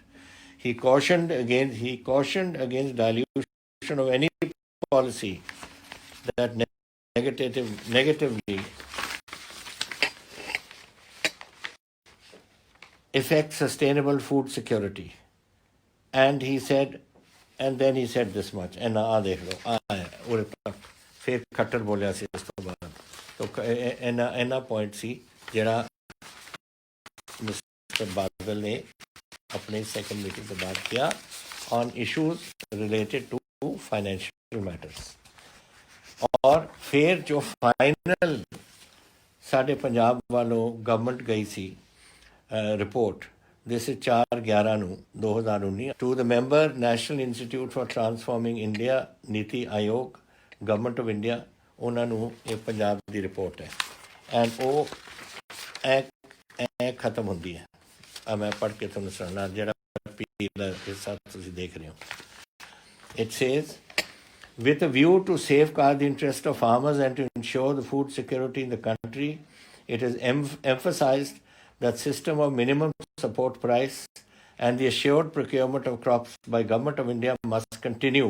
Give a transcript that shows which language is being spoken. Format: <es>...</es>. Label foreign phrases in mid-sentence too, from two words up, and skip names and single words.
<en>He cautioned against dilution of any policy that negatively affects sustainable food security. And then he said this much, and</en> <pa>ਆ ਦੇਖ ਲਓ ਉਰੇ ਤੱਕ ਫਿਰ ਖੱਟਰ ਬੋਲਿਆ ਸੀ ਉਸ ਤੋਂ ਬਾਅਦ। ਤਾਂ ਇੰਨਾ ਪੁਆਇੰਟ ਸੀ ਜਿਹੜਾ ਮਿਸਟਰ ਬਾਦਲ ਨੇ ਆਪਣੀ</pa> <en>second meeting</en> <pa>ਤੋਂ ਬਾਅਦ ਕਿਹਾ</pa> <en>on issues related to financial matters.</en> <pa>ਔਰ ਫਿਰ ਜੋ ਫਾਈਨਲ ਸਾਡੇ ਪੰਜਾਬ ਵੱਲੋਂ ਗਵਰਨਮੈਂਟ ਗਈ ਸੀ ਰਿਪੋਰਟ,</pa> <en>This is 4/11/2019 to the member National Institute for Transforming India, Niti Aayog, Government of India,</en> <pa>ਉਹਨਾਂ ਨੂੰ ਇਹ ਪੰਜਾਬ ਦੀ ਰਿਪੋਰਟ ਹੈ ਐਂਡ ਉਹ ਐ ਖਤਮ ਹੁੰਦੀ ਹੈ। ਮੈਂ ਪੜ੍ਹ ਕੇ ਤੁਹਾਨੂੰ ਸੁਣਾਉਣਾ ਜਿਹੜਾ ਪੀਲਾ ਹਿੱਸਾ ਤੁਸੀਂ ਦੇਖ ਰਹੇ ਹੋ।</pa> <en>It says, with a view to safeguard the interest of farmers and to ensure the food security in the country, it is emphasized that system of minimum support price and the assured procurement of crops by Government of India must continue.</en>